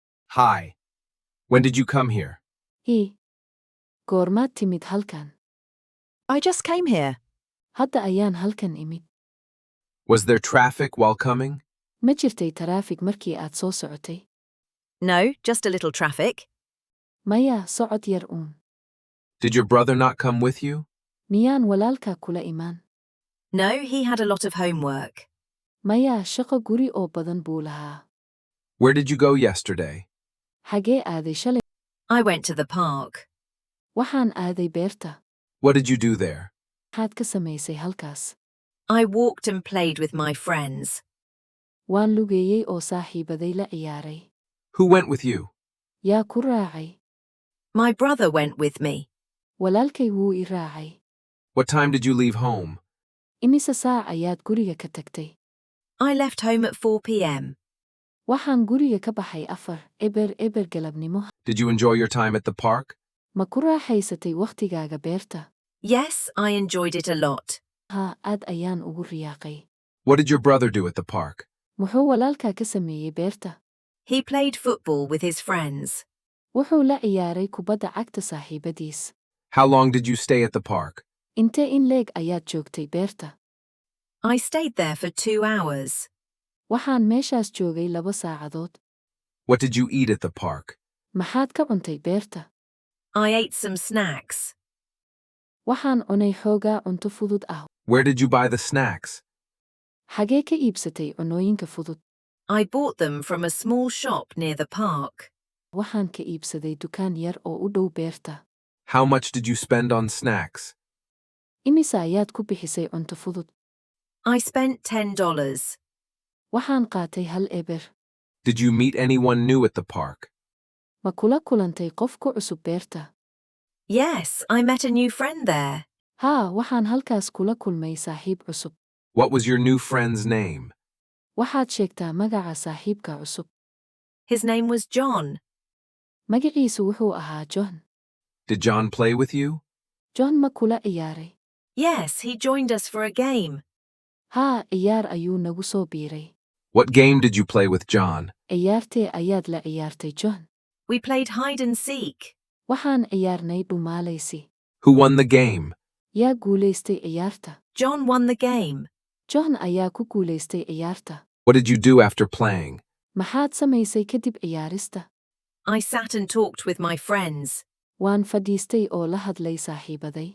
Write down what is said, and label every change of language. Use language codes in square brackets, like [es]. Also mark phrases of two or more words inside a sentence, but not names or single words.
[en] Hi. When did you come here? [so] Hii. Goormaad timid halkan? [en] I just came here. [so] Hadda ayaan halkan imid. [en] Was there traffic while coming? [so] Ma jirtay taraafig markii aad soo socotay? [en] No, just a little traffic. [so] Maya, socod yar uun. [en] Did your brother not come with you? [so] Miyaan walaalkaa kula imaan? [en] No, he had a lot of homework. [so] Maya, shaqo guri oo badan buu lahaa. [en] Where did you go yesterday? [so] Xagee aaday shalay? [en] I went to the park. [so] Waxaan aaday beerta. [en] What did you do there? [so] Maxaad ka samaysay halkaas? [en] I walked and played with my friends. [so] Waan lugeeyey oo saaxiibaday la ciyaaray. [en] Who went with you? [so] Yaa ku raacay? [en] My brother went with me. [so] Walaalkay wuu i raacay. [en] What time did you leave home? [so] Imise saac ayaad guriga ka tagtay? [en] I left home at 4 p.m. [so] Waxaan guriga ka baxay 4 galabnimo. [en] Did you enjoy your time at the park? [so] Ma ku raaxaysatay wakhtigaaga beerta? [en] Yes, I enjoyed it a lot. [so] Haa, aad ayaan ugu riyaaqay. [en] What did your brother do at the park? [so] Muxuu walaalkaa ka sameeyey beerta? [en] He played football with his friends. [so] Wuxuu la ciyaaray kubadda cagta saaxiibadiis. [en] How long did you stay at the park? [so] Intee in leeg ayaad joogtay beerta? [en] I stayed there for 2 hours. [so] Waxaan meeshaas joogay 2 saacadood. [en] What did you eat at the park? [so] Maxaad ka cuntay beerta? [en] I ate some snacks. [so] Waxaan cunay xoogaa cunto fudud ah. [en] Where did you buy the snacks? [so] Xagee ka iibsatay cunooyinka fudud? [en] I bought them from a small shop near the park. [so] Waxaan ka iibsaday dukaan yar oo u dhow beerta. [en] How much did you spend on snacks? [so] Imise ayaad ku bixisay cunto fudud? [en] I spent $10. [so] Waxaan qaatay $1. [en] Did you meet anyone new at the park? [so] Ma kula kulantay qof ku cusub beerta? [en] Yes, I met a new friend there. [so] Haa, waxaan halkaas kula kulmay saaxiib cusub. [en] What was your new friend's name? [so] Waxaad sheegtaa magaca saaxiibka cusub. [en] His name was John. [so] Magaciisu wuxuu ahaa John. [en] Did John play with you? [so] John ma kula ciyaaray? [en] Yes, he joined us for a game. [so] Haa, ciyaar ayuu nagu soo biiray. [en] What game did you play with John? [so] Ciyaartee ayaad la ciyaartay John? [en] We played hide and seek. [so] Waxaan ciyaarnay dhumaalaysi. [en] Who won the game? [so] Yaa guulaystay ciyaarta? [en] John won the game. [so] John ayaa ku guulaystay ciyaarta. [en] What did you do after playing? [so] Maxaad samaysay kadib ciyaarista? [en] I sat and talked with my friends. [so] Waan fadhiistay oo la hadlay saaxiibaday.